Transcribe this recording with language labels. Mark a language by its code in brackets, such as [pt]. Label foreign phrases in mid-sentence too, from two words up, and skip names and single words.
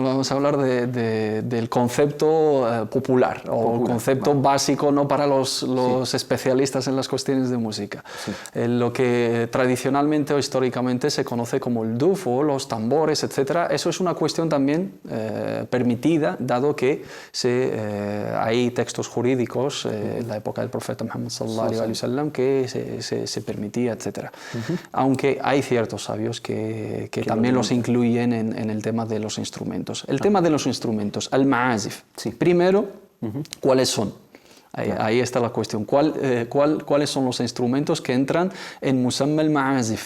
[es] Vamos a hablar del concepto popular o concepto básico, no para los especialistas en las cuestiones de música. Sí. Lo que tradicionalmente o históricamente se conoce como el duf o los tambores, etc. Eso es una cuestión también permitida, dado que hay textos jurídicos en la época del profeta Muhammad [ar] صلى الله عليه وسلم [es] que se permitía, etc. Aunque hay ciertos sabios que también los incluyen en el tema de los instrumentos. El tema de los instrumentos, [ar] المعازف. [es] Primero, ¿cuáles son? Ahí está la cuestión. ¿Cuáles son los instrumentos que entran en [ar] مسمى المعازف?